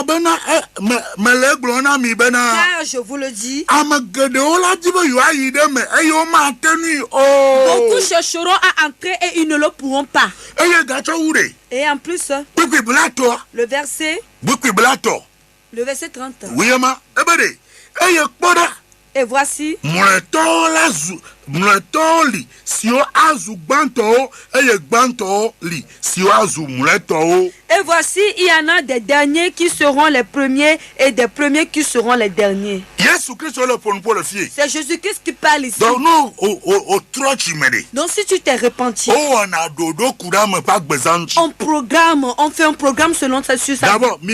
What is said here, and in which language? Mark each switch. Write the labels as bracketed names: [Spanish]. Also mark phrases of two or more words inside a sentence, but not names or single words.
[French] Car je vous le dis, beaucoup chercheront à entrer et ils ne le pourront pas. Et en plus, le verset 30. Et voici, [Ewe] mleto li si o azu gbanto eye gbanto li si o azu mleto. [French] Et voici, il y en a des derniers qui seront les premiers et des premiers qui seront les derniers. C'est Jésus-Christ qui parle ici. Donc si tu t'es repenti, on fait un programme selon ça sur ça.